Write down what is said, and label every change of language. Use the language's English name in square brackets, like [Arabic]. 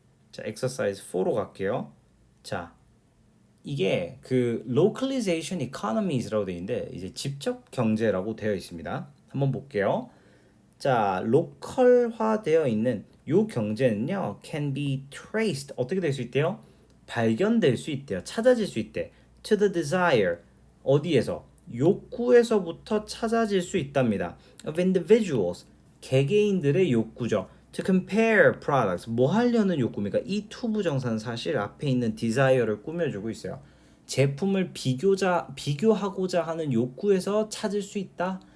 [Korean] 자, exercise 4로 갈게요. 자, 이게 그 [English] localization economies [Korean] 라고 되어 있는데 이제 직접 경제라고 되어 있습니다. 한번 볼게요. 자, 로컬화되어 있는 요 경제는요, [English] can be traced [Korean] 어떻게 될 수 있대요? 발견될 수 있대요. 찾아질 수 있대. [English] To the desire [Korean] 어디에서? 욕구에서부터 찾아질 수 있답니다. [English] Of individuals [Korean] 개개인들의 욕구죠. [English] To compare products [Korean] 뭐 하려는 욕구입니까? 이 투부정사는 사실 앞에 있는 desire를 꾸며주고 있어요. 제품을 비교하고자 하는 욕구에서 찾을 수 있다.